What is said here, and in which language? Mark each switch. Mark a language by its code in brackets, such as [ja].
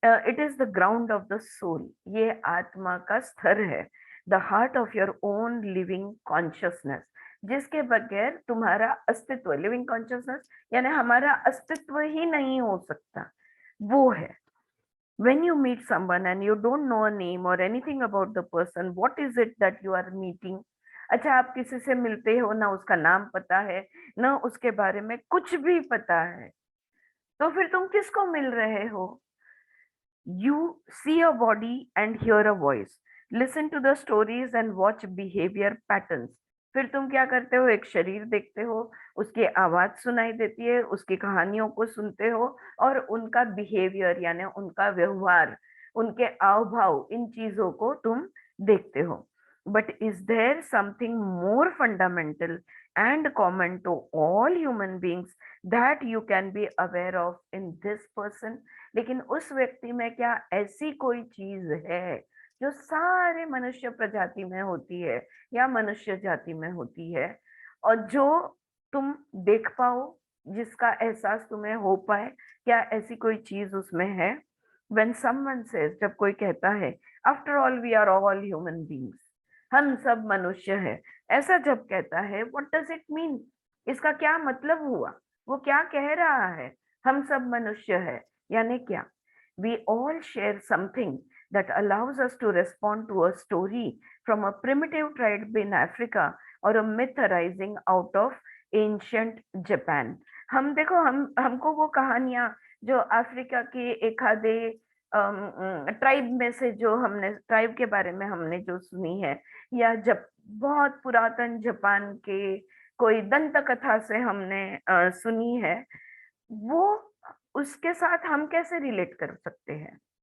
[en] it is the ground of the soul, [hi] ये आत्मा का स्तर है। [en] the heart of your own living consciousness, [hi] जिसके बगैर तुम्हारा अस्तित्व, लिविंग कॉन्शियसनेस यानी हमारा अस्तित्व ही नहीं हो सकता, वो है। [en] When you meet someone and you don't know a name or anything about the person, what is it that you are meeting? [hi] अच्छा, आप किसी से मिलते हो, ना उसका नाम पता है, ना उसके बारे में कुछ भी पता है, तो फिर तुम किसको मिल रहे हो? [en] You see a body and hear a voice, listen to the stories and watch behavior patterns, [hi] फिर तुम क्या करते हो, एक शरीर देखते हो, उसकी आवाज सुनाई देती है, उसकी कहानियों को सुनते हो और उनका बिहेवियर यानी उनका व्यवहार, उनके हाव भाव, इन चीजों को तुम देखते हो. [en] But is there something more fundamental and common to all human beings that you can be aware of in this person? [hi] लेकिन उस व्यक्ति में क्या ऐसी कोई चीज है जो सारे मनुष्य प्रजाति में होती है या मनुष्य जाति में होती है, और जो तुम देख पाओ, जिसका एहसास तुम्हें हो पाए? क्या ऐसी कोई चीज उसमें है? [en] When someone says, [hi] जब कोई कहता है [en] after all we are all human beings, [hi] हम सब मनुष्य है, ऐसा जब कहता है, [en] What does it mean? [hi] इसका क्या मतलब हुआ? वो क्या कह रहा है? हम सब मनुष्य है यानी क्या? [en] We all share something that allows us to respond to a story from a primitive tribe in Africa or a myth arising out of ancient Japan. [hi] हम देखो, हमको वो कहानियां जो अफ्रीका के एक आधे ट्राइब में से, जो हमने ट्राइब के बारे में हमने जो सुनी है, या जब बहुत पुरातन जापान के कोई दंत कथा से हमने सुनी है, वो उसके साथ हम कैसे रिलेट कर सकते हैं?